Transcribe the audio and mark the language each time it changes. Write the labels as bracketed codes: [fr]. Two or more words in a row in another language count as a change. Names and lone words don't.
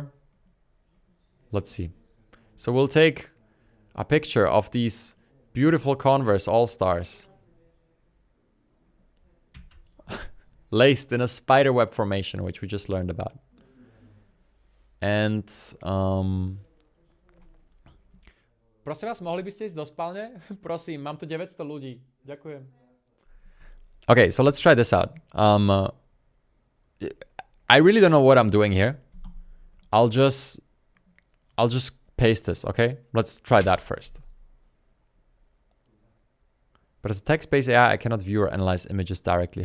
[en] Let's see. So we'll take a picture of these beautiful Converse All-Stars laced in a spiderweb formation, which we just learned about. [cs] And prosím vás, mohli byste jít do spálně? [sk] Prosím, mám tu 900 ľudí. Ďakujem. [en] Okay, so let's try this out. I really don't know what I'm doing here. I'll just paste this, okay? Let's try that first. But as a text-based AI, I cannot view or analyze images directly.